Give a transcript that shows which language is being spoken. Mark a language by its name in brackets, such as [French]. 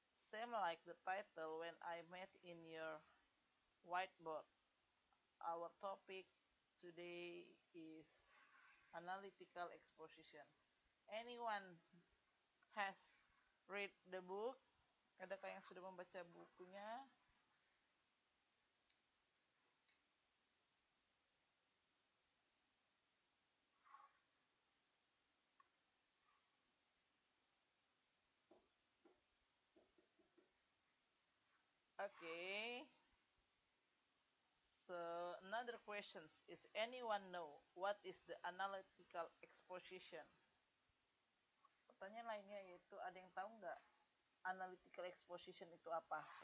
[English] Same like the title when I met in your whiteboard. Our topic today is analytical exposition. Anyone has read the book? [Indonesian] Adakah yang sudah membaca bukunya? [English] Okay. So another question is, anyone know what is the analytical exposition? [Indonesian] Pertanyaan lainnya yaitu, ada yang tahu nggak analytical exposition itu apa?